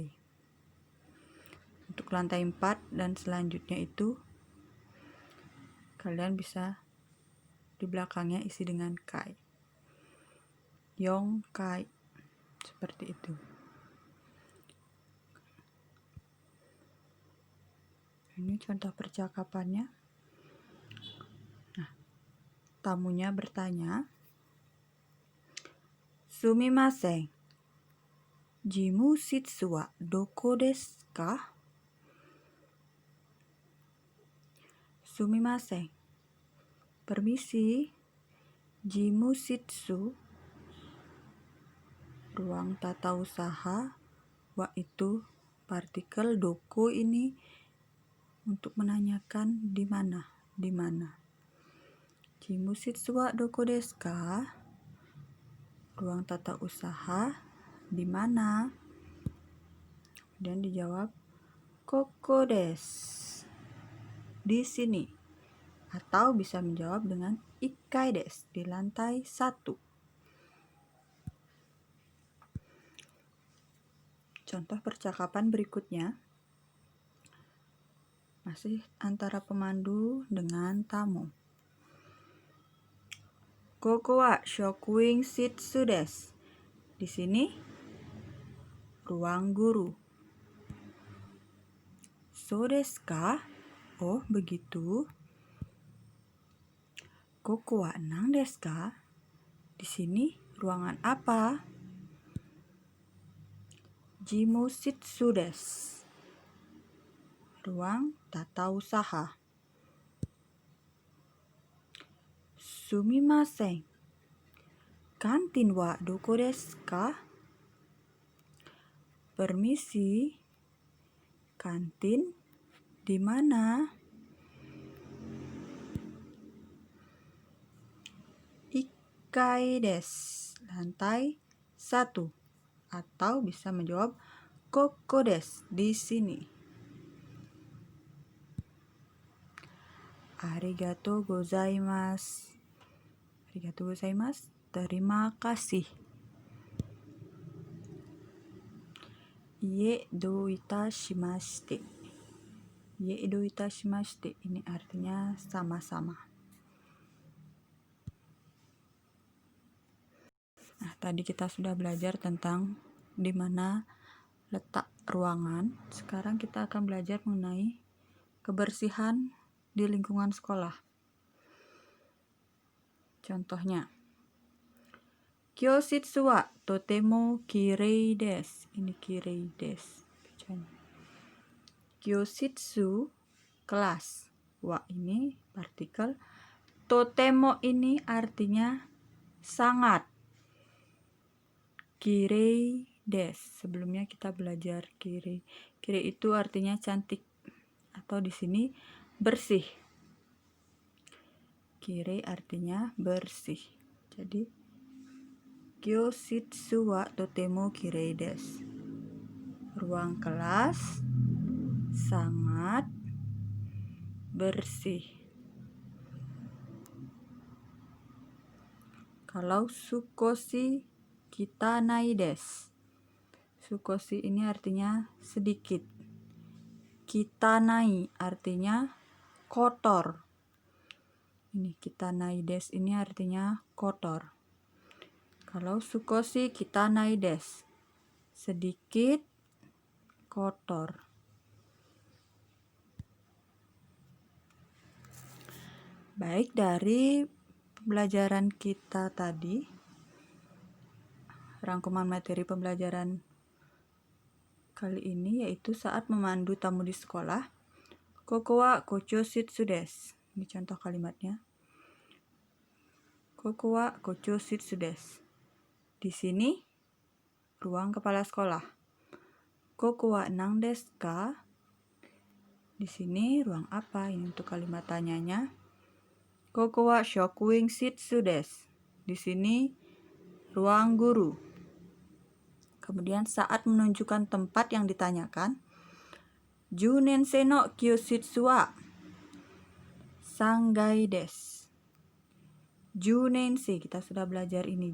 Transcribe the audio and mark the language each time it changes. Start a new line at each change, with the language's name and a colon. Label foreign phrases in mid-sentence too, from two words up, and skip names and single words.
Indonesian: Untuk lantai 4 dan selanjutnya itu kalian bisa di belakangnya isi dengan kai. Yongkai. Seperti itu. Ini contoh percakapannya. Nah, tamunya bertanya,
Japanese: すみません、事務室はどこですか? Sumimasen,
Indonesian: permisi, jimushitsu, ruang tata usaha, wa itu partikel, doko ini untuk menanyakan di mana, di mana.
Japanese: 事務室はどこですか?
Indonesian: Ruang tata usaha di mana? Kemudian dijawab,
Japanese: ここです,
Indonesian: di sini. Atau bisa menjawab dengan
Japanese: 一階です,
Indonesian: di lantai 1. Contoh percakapan berikutnya masih antara pemandu dengan tamu.
Japanese: ここは職員室です.
Indonesian: Di sini ruang guru.
Japanese: そうですか? Oh, begitu. ここは何ですか?
Indonesian: Di sini ruangan apa?
Japanese: 事務室です.
Indonesian: Ruang tata usaha.
Japanese: すみません、kantin はどこですか?
Indonesian: Permisi, kantin di mana?
Japanese: 一階です,
Indonesian: lantai 1. Atau bisa menjawab
Japanese: ここです,
Indonesian: di sini.
Japanese: ありがとうございます. ありがとうございます.
Indonesian: Terima kasih.
Japanese: いいえどういたしまして. いいえどういたしまして.
Indonesian: Ini artinya sama-sama. Nah, tadi kita sudah belajar tentang di mana letak ruangan. Sekarang kita akan belajar mengenai kebersihan di lingkungan sekolah. Contohnya,
Japanese: 教室はとても綺麗です.
Indonesian: Ini
Japanese: 綺麗です. Kyoshitsu,
Indonesian: kelas. Wa ini partikel. Totemo ini artinya sangat.
Japanese: 綺麗です.
Indonesian: Sebelumnya kita belajar kirei. Kirei itu artinya cantik, atau di sini bersih. Kirei artinya bersih. Jadi
Japanese: 教室はとても綺麗です.
Indonesian: Ruang kelas sangat bersih.
Japanese: Kalau 少し汚いです.
Indonesian: Sukoshi ini artinya sedikit. Kitanai artinya kotor. Ini
Japanese: 汚いです
Indonesian: ini artinya kotor.
Japanese: Kalau 少し汚いです,
Indonesian: sedikit kotor. Baik, dari pembelajaran kita tadi, rangkuman materi pembelajaran kali ini yaitu saat memandu tamu di sekolah.
Japanese: ここは校長室です.
Indonesian: Ini contoh kalimatnya.
Japanese: ここは校長室です.
Indonesian: Di sini ruang kepala sekolah.
Japanese: ここは何ですか?
Indonesian: Di sini ruang apa? Ini untuk kalimat tanyanya.
Japanese: ここは職員室です.
Indonesian: Di sini ruang guru. Kemudian saat menunjukkan tempat yang ditanyakan,
Japanese: 十年生の教室は三階です.
Indonesian: Junensei, kita sudah belajar ini.